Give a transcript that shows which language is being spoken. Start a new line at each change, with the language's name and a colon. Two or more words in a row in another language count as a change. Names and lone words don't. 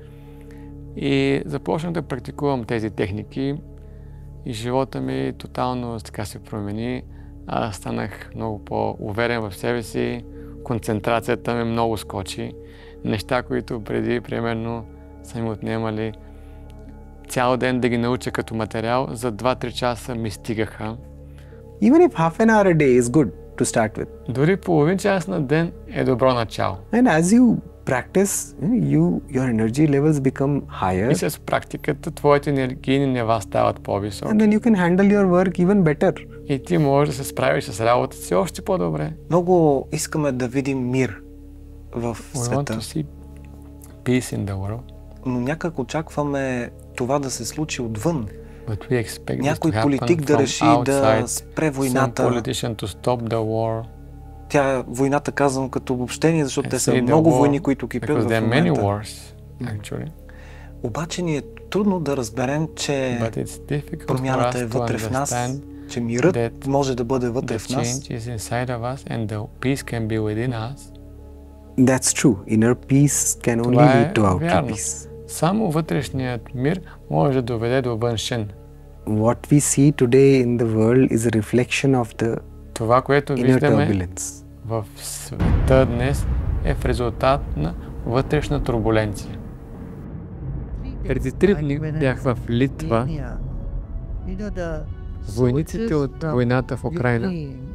Bulgarian: И започнах да практикувам тези техники и живота ми тотално така се промени. Аз станах много по-уверен в себе си, концентрацията ми много скочи. Неща, които преди, примерно, са ми отнемали цял ден да ги науча като материал, за 2-3 часа ми стигаха.
English: Even if half an hour a day is good to start with.
Bulgarian: Дори половин час на ден е добро начало.
English: And as you practice, your energy levels become higher.
Bulgarian: И с практиката твоите енергийни нива стават по-високи.
English: And then you can handle your work even better.
Bulgarian: И ти можеш да се справиш с работата си още по-добре. Много искаме да видим мир в
English: We want
Bulgarian: света,
English: to see peace in the world,
Bulgarian: но някак очакваме това да се случи отвън.
English: but we expect this
Bulgarian: Някой
English: to happen
Bulgarian: политик да
English: from
Bulgarian: реши да
English: outside,
Bulgarian: спре
English: some
Bulgarian: войната.
English: politician to stop the war.
Bulgarian: Войната казвам като обобщение, защото
English: I
Bulgarian: те
English: say
Bulgarian: са
English: the
Bulgarian: много
English: war
Bulgarian: войни, които кипят
English: Because
Bulgarian: в
English: there are many
Bulgarian: момента.
English: wars, actually,
Bulgarian: Обаче ни е трудно да разберем, че
English: but it's difficult for
Bulgarian: промяната е
English: us to
Bulgarian: вътре в нас,
English: understand
Bulgarian: че мирът
English: that
Bulgarian: може да бъде вътре
English: the
Bulgarian: в нас.
English: change is inside of us and the peace can be within us. That's true. Inner peace can only
Bulgarian: Това
English: lead
Bulgarian: е
English: to outer
Bulgarian: вярно.
English: peace.
Bulgarian: Само вътрешният мир може да доведе до външен.
English: What we see today in the world is a reflection of the
Bulgarian: Това, което
English: inner
Bulgarian: виждаме
English: turbulence.
Bulgarian: в света днес е в резултат на вътрешна турбуленция. Преди 3 дни бях в Литва. Войниците от войната в Украйна.